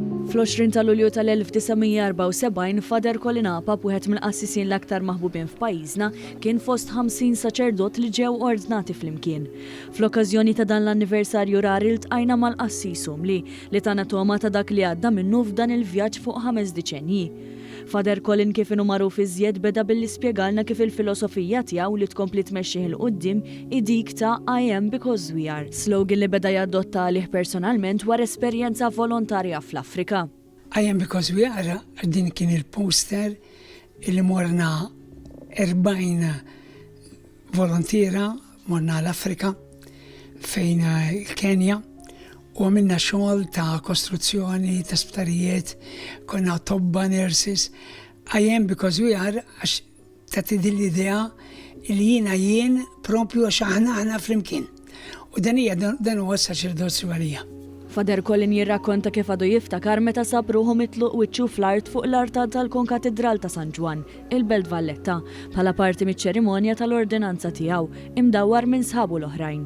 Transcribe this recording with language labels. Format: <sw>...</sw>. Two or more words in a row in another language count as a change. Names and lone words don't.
<mt>Fl-20 ta' Lulju tal-1974 Father Colin Apap, wieħed mill-qassisin l-aktar maħbubin f'pajjiżna, kien fost 50 saċerdot li ġew ordnati flimkien. Fl-okkażjoni ta' dan l-anniversarju rari ltqajna mal-qassisum li tana toma ta' dak li għadda minnu f'dan il-vjaġġ fuq 5 diċenji. Father Colin kif inhu magħruf iżjed beda billi spjegalna kif il-filosofija tiegħu li tkompli tmexxih il qudiem dik ta'</mt> <en>I am because we are,</en> <mt>slogan li beda jadotta għalih personalment wara esperjenza volontarja fl-Afrika.</mt> <en>I am because we are,</en> <mt>din kien il-poster li morna 40 volontira morna l-Afrika fejn il-Kenja. U għamilna xogħol ta' kostruzzjoni, ta' sptarijiet, konna tobba nurses.</mt> <en>I am because we are,</en> <mt>għax ta' tidil l-idea li jien propju għax aħna flimkien. U dan huwa s-saċerdozju għalija. Father Colin jirrakkonta kif għadu jiftakar meta sab ruħu mitluq wiċċu fl-art fuq l-artad tal-Konkatedral ta' San Ġwan, il-Belt Valletta, bħala parti mit-ċerimonja tal-ordinanza tiegħu, imdawwar minn sħabu l-oħrajn.</mt>